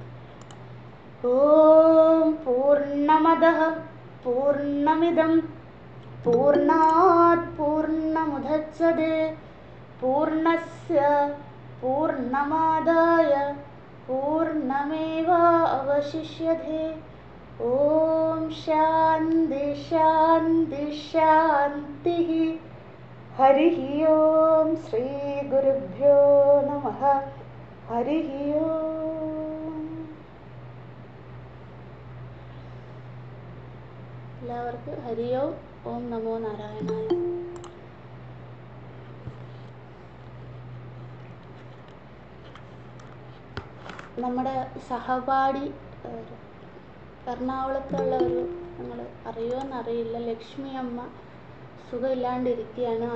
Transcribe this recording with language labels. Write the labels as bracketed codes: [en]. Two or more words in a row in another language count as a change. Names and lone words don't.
[sa] ओम पूर्णमदः पूर्णमिदं पूर्णात् पूर्णमुदच्यते पूर्णस्य पूर्णमादाय पूर्णमेवावशिष्यते। ओम शान्ति शान्ति शान्तिः। हरिः ओम श्री गुरुभ्यो नमः। हरिः ओम। [ml] എല്ലാവർക്കും ഹരി ഓം. [sa] ഓം നമോ നാരായണായ. [ml] നമ്മുടെ സഹപാഠി എറണാകുളത്തുള്ള നിങ്ങൾ അറിയുമോയെന്നറിയില്ല, ലക്ഷ്മി അമ്മ സുഖമില്ലാണ്ടിരിക്കുകയാണ്.